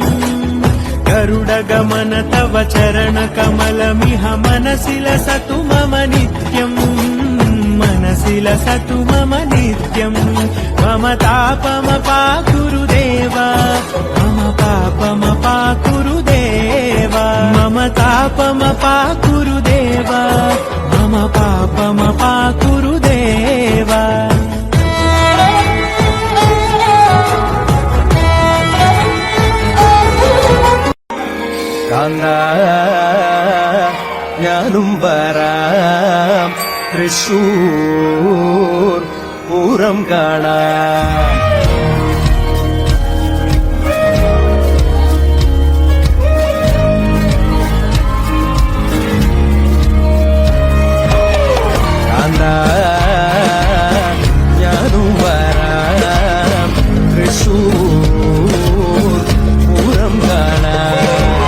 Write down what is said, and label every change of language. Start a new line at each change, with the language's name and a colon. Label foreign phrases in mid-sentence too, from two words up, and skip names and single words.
Sanskrit: गरुडगमन तव चरणकमलमिह मनसि लसतु मम नित्यम् मनसि लसतु मम नित्यम् मम तापमपाकुरु देवा मम पापमपाकुरु देवा मम तापमपाकुरु देवा मम पापमपाकुरु देवा
Malayalam: कान्दा ഞാനും വരാം തൃശ്ശൂർ പൂരം കാണാം കാന്താ ഞാനും വരാം തൃശ്ശൂർ പൂരം കാണാം